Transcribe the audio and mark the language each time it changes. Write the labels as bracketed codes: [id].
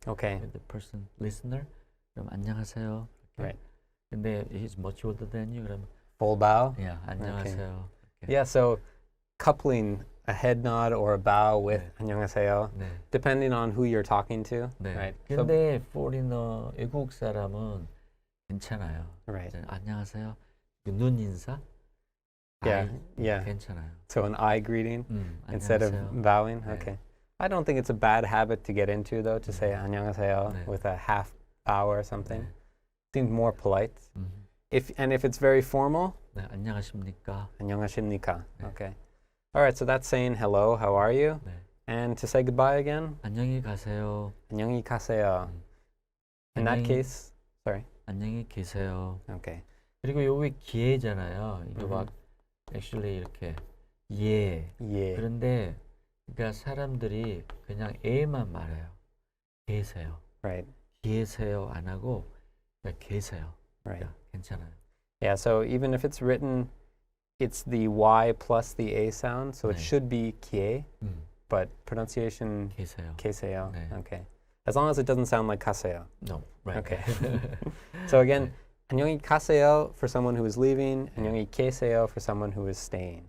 [en] Okay. with the person listener, [ko] 그럼 안녕하세요. 이렇게. [en] Right. [ko] 근데 [en] he's much older than you, 그럼 Full bow. [ko] yeah, 안녕하세요. 이렇게. [en] Yeah. So coupling a head nod or a bow with [ko] 네. 안녕하세요, 네. [en] depending on who you're talking to. [ko] 네. [en] Right. So- [ko] 근데 foreigner 외국 사람은 괜찮아요. [en] right. [ko] 이제 안녕하세요. 그 눈 인사. [en] Yeah. [ko] 아이, [en] Yeah. [ko] 괜찮아요. [en] So an eye greeting instead of [ko] 안녕하세요. [en] bowing. [ko] 네. [en] Okay. I don't think it's a bad habit to get into though, to say 안녕하세요 [ko] 네. [en] with a half bow or something. [ko] 네. [en] Seems more polite. 음. If it's very formal, [ko] 네, 안녕하십니까? 안녕하십니까. 네. [en] Okay. All right. So that's saying hello. How are you? [ko] 네. [en] And to say goodbye again, [ko] 안녕히 가세요. 안녕히 가세요. [en] In that [ko] 안녕히- [en] case, sorry. [ko] 안녕히 계세요. [en] Okay. [ko] 그리고 여기 기회잖아요. 이거 막 actually 이렇게 예. [en] Yeah. [ko] 그런데 그러니까 사람들이 그냥 에만 말해요. 계세요. [en] Right. [ko] 계세요 안 하고 그냥 계세요. [en] Right. [ko] 그러니까 괜찮아요. [en] Yeah. So even if it's written, it's the Y plus the A sound, so it [ko] 네. [en] should be kie, 음, but pronunciation [ko] 계세요. 계세요. 네. [en] Okay. As long as it doesn't sound like 가세요. No, right. Okay. So again, 안녕히 가세요 for someone who is leaving, 안녕히 계세요 for someone who is staying.